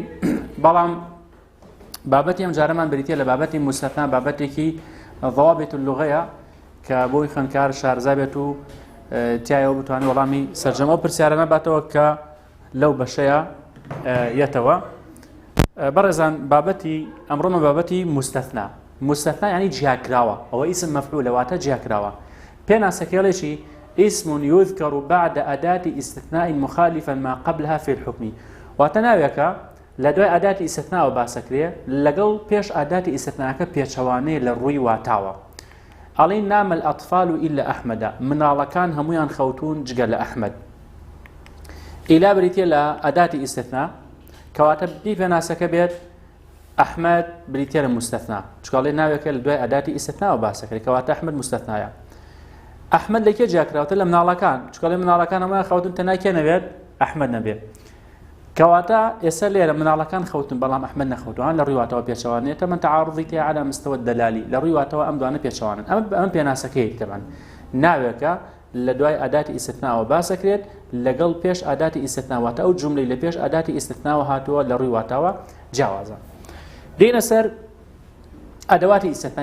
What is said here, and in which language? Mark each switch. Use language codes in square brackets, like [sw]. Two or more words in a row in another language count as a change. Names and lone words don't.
[ckb] بەڵام بابەتی ئەم جارەمان بریتە لە بابەتی مستەثنا، بابەتێکی [ar] ضوابط اللغەیە [ckb] کە بۆی خوێندکار شارەزا بێت و تایەوە بتوانێت وەڵامی سەرجەمە و پرسیارە نەباتەوە کە لەو بەشەیە یەتەوە. بەڕێزان بابەتی ئەمڕۆمە بابەتی مستەثنا. مستەثنا یعنی جیاکراوە، ئەوە ئیسم مەفعول لەواتە جیاکراوە. [ar] پێناسەکێڵێکی اسم يذكر بعد أداة استثناء مخالفا ما قبلها في الحكم. [ckb] واتە ناوێکە لە دوای ئاداتی ئیستثناوە باسەکرێ لەگەڵ پێش ئاداتی ئیستثناکە پێچەوانەیە لە ڕووی واتاوە. [ar] ئەڵێن نام الأطفال إلا أحمد، [ckb] مناڵەکان هەمویان خەوتون جگە لە ئەحمەد. ئیلا بریتە لە ئاداتی ئیستثنا کەواتە بی پێناسەکە بێت ئەحمەد بریتە لە مستەثنا، چکڵێ ناوێکە لە دوای ئاداتی ئیستثناوە باسەکرێ کەواتە ئەحمەد مستەثنایە. ئەحمەد لەکێ جیاکراوەتە لە مناڵەکان، چکڵێ مناڵەکان هەمویان خەوتون تەنانکێ نەبێت ئەحمەد نەبێت. کەواتە ئێستا لێرە مناڵەکان خەوتن بەڵام ئەحمەد نەخەوتوان لە ڕووی واتەوە پێچەوانێتە من تعارضی تێ [ar] على مستوى الدلالی [ckb] لە ڕووی واتەوە ئەم دوانە پێچەوانن. ئەمە پێناسەکەی تەمان ناوێکە لە دوای ئاداتی ئیستثناوە باسەکرێت لەگەڵ پێش ئاداتی ئیستثناواتە ئەو جملەی لە پێش ئاداتی ئیستثناوە هاتووە لە ڕووی واتەوە جیاوازە. دێنە سەر ئەدەواتی ئیستثنا.